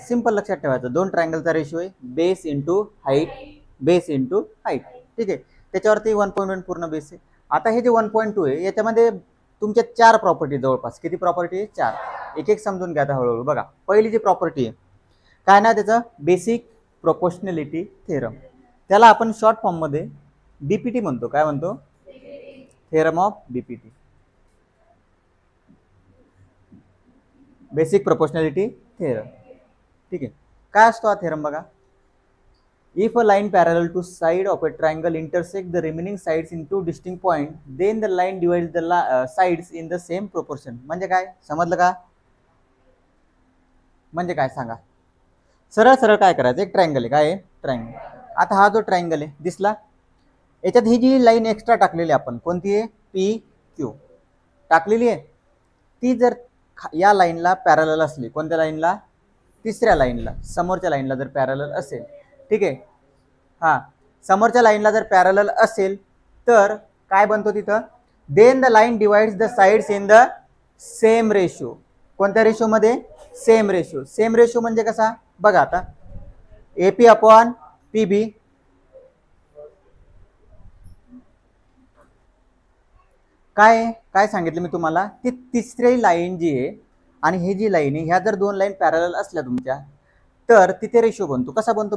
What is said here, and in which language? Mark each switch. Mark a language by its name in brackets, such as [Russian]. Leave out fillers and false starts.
[Marathi] Simple लक्षात ठेवायचं, दोन ट्रायंगलचा रेशो आहे base into height, base into height. ठीक आहे, त्याच्यावरती 1.1 पूर्ण बेस आहे. आता हे जे 1.2 आहे याच्यामध्ये तुमच्या 4 प्रॉपर्टी जवळपास. किती प्रॉपर्टी आहे? 4. एक एक समजून घ्या आता हळूहळू. बघा पहिली जी प्रॉपर्टी आहे काय ना त्याचं? [English] Basic proportionality theorem. [Marathi] त्याला आपण शॉर्ट फॉर्म मध्ये बीपीटी म्हणतो. काय म्हणतो? [English] Theorem of BPT, basic proportionality theorem. [Marathi] ठीक आहे, काय असतो हा थेरम? बघा, [English] If a line parallel to side of a triangle intersect the remaining sides in two distinct point then the line divides the sides in the same proportion. [Marathi] म्हणजे काय? समजलं का? म्हणजे काय सांगा? सरळ सरळ काय करायचं? एक ट्रायंगल आहे. काय आहे? ट्रायंगल. आता हा जो ट्रायंगल आहे दिसला, याच्यात ही जी लाईन एक्स्ट्रा टाकलेली आपण कोणती आहे? पी क्यू टाकलेली आहे. ती जर या लाईनला पॅरलल असली, कोणत्या लाईनला? तिसऱ्या लाईनला, समोरच्या लाईनला जर पॅरलल असेल. ठीक आहे, हा समोरच्या लाईनला जर पॅरलल असेल तर काय बनतो तिथं? [English] Then the line divides the sides in the same ratio. [Marathi] कोणत्या रेशो मध्ये? Same ratio. सेम रेशो म्हणजे कसा? बघा आता एपी अपॉन पीबी काय काय सांगितलं मी तुम्हाला? ती तिसरी लाईन जी आहे आणि ही जी लाईन आहे ह्या जर दोन लाईन पॅरलल असल्या तुमच्या तर तिथे रेशो बनतो. कसा बनतो?